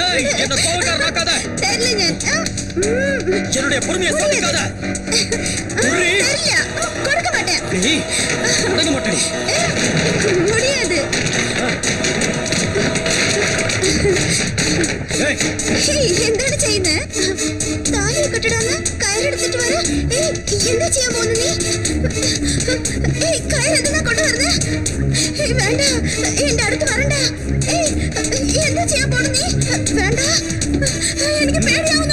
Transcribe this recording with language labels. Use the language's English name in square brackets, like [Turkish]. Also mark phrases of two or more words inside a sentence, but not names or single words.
[Tamil] ஏய் என்ன கோவக்காரன் ஆக்காத. தெரியல ஞான். என்னுடைய பொறுமையை சோதிக்காத. குடுறி. தெரியல. கொடுக்க மாட்டேன். ஏய் அடங்க மாட்டேடி. முடியாது. ஏய் [Malayalam] എന്താണ് ചെയ്യുന്നത്? താലി കെട്ടിടാന്ന് കയറെടുത്തിട്ട് വര. എന്താ ചെയ്യാൻ പോകുന്നു നീ? കയറെന്തിനാ കൊണ്ടുവരുന്നേ? വേണ്ട, എന്റെ അടുത്ത് വരണ്ട. എന്താ ചെയ്യാൻ പോണു നീ? വേണ്ട, എനിക്ക് പേടിയാവുന്നു.